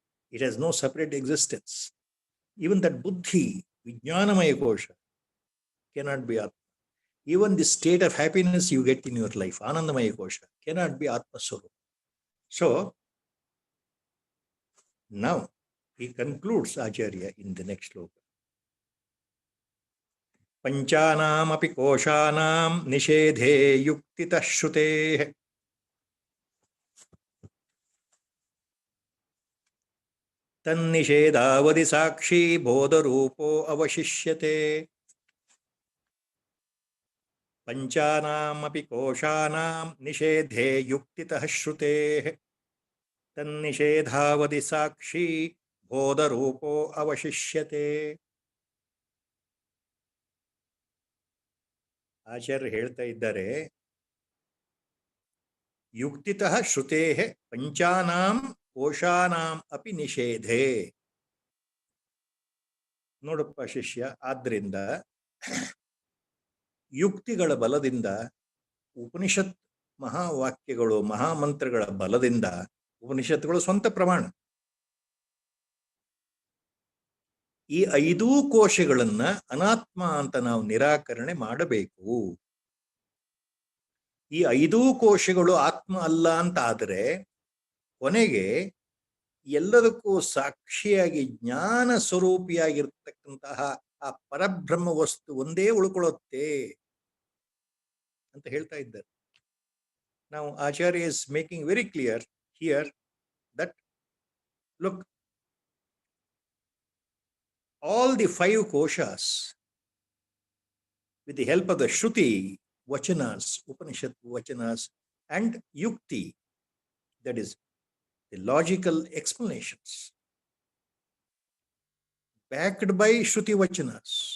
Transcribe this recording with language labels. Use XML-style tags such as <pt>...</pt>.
<en>It has no separate existence. Even that Buddhi, Vijnanamaya kosha, cannot be Atma. Even the state of happiness you get in your life, Anandamaya kosha, cannot be Atma Swarupa. So, now he concludes Acharya in the next sloka.</en> <sa>Panchanam api koshanam nishedhe yuktitah shrutehe तन्निषेधावधि साक्षी बोधरूपो अवशिष्यते पंचानामपि कोशानां निषेधे युक्तितः श्रुतेः तन्निषेधावधि साक्षी बोधरूपो अवशिष्यते.</sa> <kn>ಆಚಾರ್ಯರು ಹೇಳ್ತಾ ಇದ್ದಾರೆ,</kn> <sa>ಯುಕ್ತಿತಃ ಶ್ರುತೇಃ ಪಂಚಾನಾಂ ಕೋಶಾನಾಂ ಅಪಿ ನಿಷೇಧೆ.</sa> <kn>ನೋಡಪ್ಪ ಶಿಷ್ಯ, ಆದ್ರಿಂದ ಯುಕ್ತಿಗಳ ಬಲದಿಂದ, ಉಪನಿಷತ್ ಮಹಾವಾಕ್ಯಗಳು, ಮಹಾಮಂತ್ರಗಳ ಬಲದಿಂದ, ಉಪನಿಷತ್ತುಗಳು ಸ್ವಂತ ಪ್ರಮಾಣ, ಈ 5 ಕೋಶಗಳನ್ನ ಅನಾತ್ಮ ಅಂತ ನಾವು ನಿರಾಕರಣೆ ಮಾಡಬೇಕು. ಈ 5 ಕೋಶಗಳು ಆತ್ಮ ಅಲ್ಲ ಅಂತ ಆದರೆ ಕೊನೆಗೆ ಎಲ್ಲದಕ್ಕೂ ಸಾಕ್ಷಿಯಾಗಿ ಜ್ಞಾನ ಸ್ವರೂಪಿಯಾಗಿರ್ತಕ್ಕಂತಹ ಆ ಪರಬ್ರಹ್ಮ ವಸ್ತು ಒಂದೇ ಉಳ್ಕೊಳ್ಳುತ್ತೆ ಅಂತ ಹೇಳ್ತಾ ಇದ್ದಾರೆ.</kn> <en>ನಾವು Acharya is making very clear here that look, all the 5 koshas, with the help of the Shruti, Vachanas, Upanishad Vachanas, and Yukti, that is the logical explanations, backed by Shruti Vachanas.</en>